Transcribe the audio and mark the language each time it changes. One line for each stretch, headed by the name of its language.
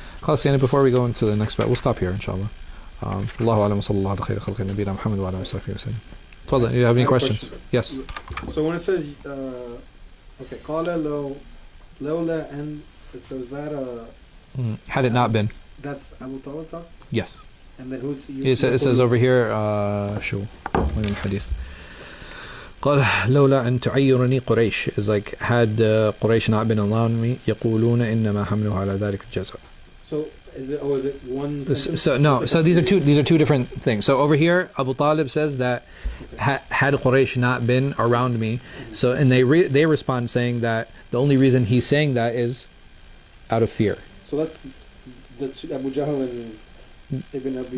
English: Khalas, before we go into the next bit, we'll stop here, inshallah. Allahu alam, sallallahu ala khayri khalqi nabiyina Muhammad wa ala alihi wa sahbihi. Fadlan, you have any questions? Yes. So when it says, okay, qala lawla and so is that had it not been. That's Abu Talib talk? Yes. And then who's
Arabic: It says over here, شو من الحديث قال لولا أن تعيرني قريش
English: is like had
Arabic: قريش
English: not been allowing me
Arabic: يقولون إنما حمله على ذلك الجزاء.
English: So is it one So these are two different things. So over here Abu Talib says that had Quraysh not been around me, so and they respond saying that the only reason he's saying that is out of fear. So that's the Abu Jahl and Ibn Abi